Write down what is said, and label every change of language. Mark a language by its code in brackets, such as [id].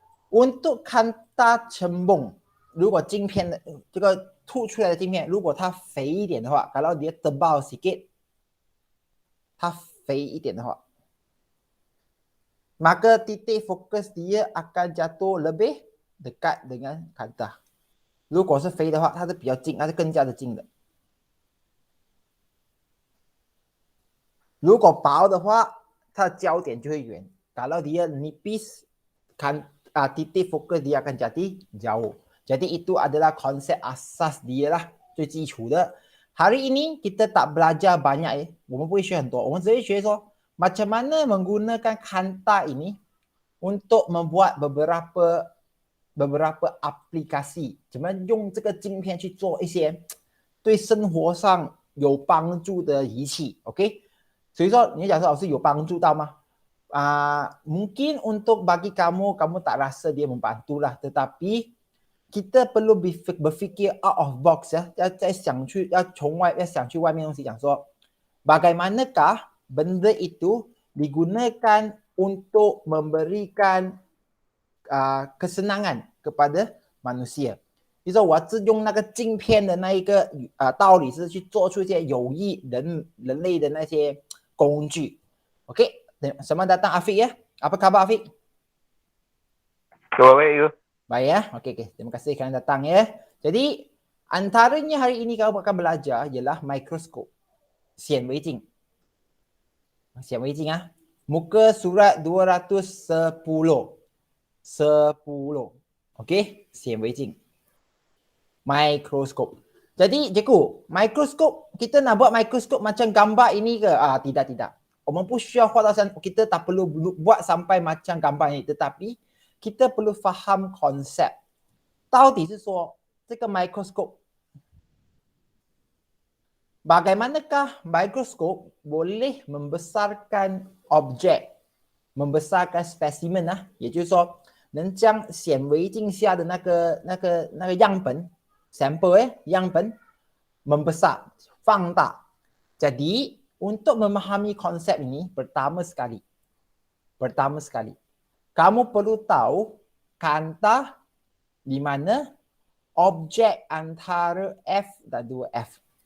[ms] Untuk kanta cembung, [zh] 如果镜片的这个凸出来的镜片，如果它肥一点的话， [ms] kalau dia tebal sikit， [zh] 它肥一点的话， [ms] maka titik fokus dia akan jatuh lebih dekat dengan kanta. [zh] 如果是肥的话，它是比较近，它是更加的近的。如果薄的话，它的焦点就会远。 [ms] Kalau dia nipis, titik fokus dia akan jadi jauh. Jadi itu adalah konsep asas dia lah, [zh] 最基础的。 [ms] Hari ini kita tak belajar banyak ya, [zh] 我们不会学很多，我们只会学说 [ms] macam mana menggunakan kanta ini untuk membuat beberapa aplikasi， [zh] 怎么用这个镜片去做一些对生活上有帮助的仪器 ，OK？所以说你讲说老师有帮助到吗？ [ms] mungkin untuk bagi kamu tak rasa dia membantu lah, tetapi kita perlu berfikir [en] out of box [ms] ya， [zh] 要想去外面东西，讲说 [ms] bagaimanakah benda itu digunakan untuk memberikan kesenangan kepada manusia。 [zh] 比如说我是用那个镜片的那一个道理是去做出一些有益人类的那些工具。 [ms] OK， selamat datang Afiq ya. Apa khabar Afiq? Baik. Baik ya. Okey. Terima kasih kerana datang ya. Jadi antaranya hari ini kamu akan belajar ialah mikroskop. [zh] 显微镜。显微镜啊。 [ms] Muka surat 210. 10. Okey, 显微镜。Mikroskop. Jadi cikgu, mikroskop kita nak buat mikroskop macam gambar ini ke? Tidak. [zh] 我们不需要画到像 [ms] kita tak perlu buat sampai macam gambar ini, tetapi kita perlu faham konsep. [zh] 到底是说这个 mikroskop [ms] bagaimanakah mikroskop boleh membesarkan objek, membesarkan spesimen [zh] 也就是说能将显微镜下的那个样本 sampel 样本 [ms] membesar, [zh] 放大。 [ms] Jadi untuk memahami konsep ini pertama sekali kamu perlu tahu kanta di mana objek antara F dan 2F.